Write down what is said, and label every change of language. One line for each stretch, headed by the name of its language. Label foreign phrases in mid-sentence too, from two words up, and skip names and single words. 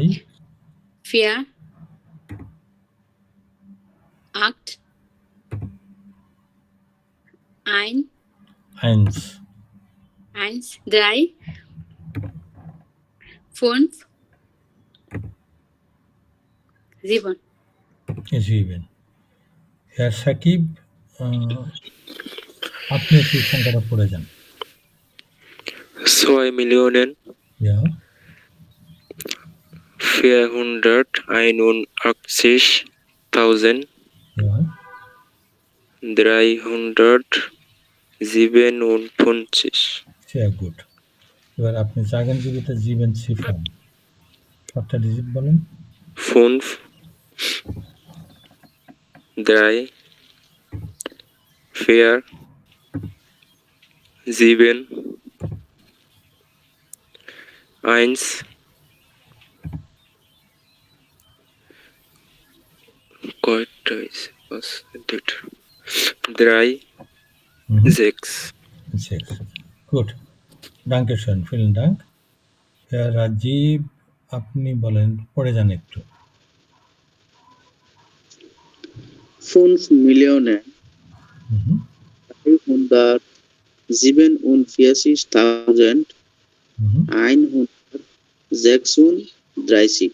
German: 4, 8, 1, 1, 3, 5, 7. 7. Herr Shakib,
Bangla: আপনি একটু সংখ্যাটা পড়ে যান।
German: 2 Millionen Ja, 481.000 ja, 357. sehr gut.
Bangla: এবার আপনি
German: sagen Sie bitte 7 Ziffern.
Bangla: 7টা ডিজিট বলেন। 5 3 4 7 1 কয়টা হয়েছে?
German: 5 2 3 6. 6. Gut. Dankeschön, vielen Dank.
Bangla: Herr রাজীব, আপনি বলেন, পড়ে যান একটু।
German: 5 Millionen হুম 357.136.